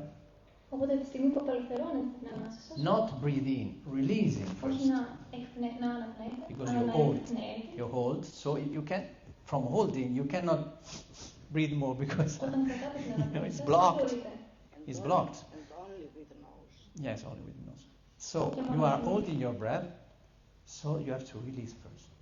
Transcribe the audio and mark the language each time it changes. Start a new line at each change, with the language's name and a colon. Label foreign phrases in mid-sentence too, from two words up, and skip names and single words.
Greek: οπότε τη στιγμή που απελευθερώνετε την ανάσα σας,
English: not breathe in, releasing first.
Greek: Όχι να αναπνέετε,
English: because
Greek: αλλά
English: you hold, you hold, so you can, from holding, you cannot breathe more because it's blocked. It's blocked. Yes, only with the nose. So you are holding your breath, so you have to release first.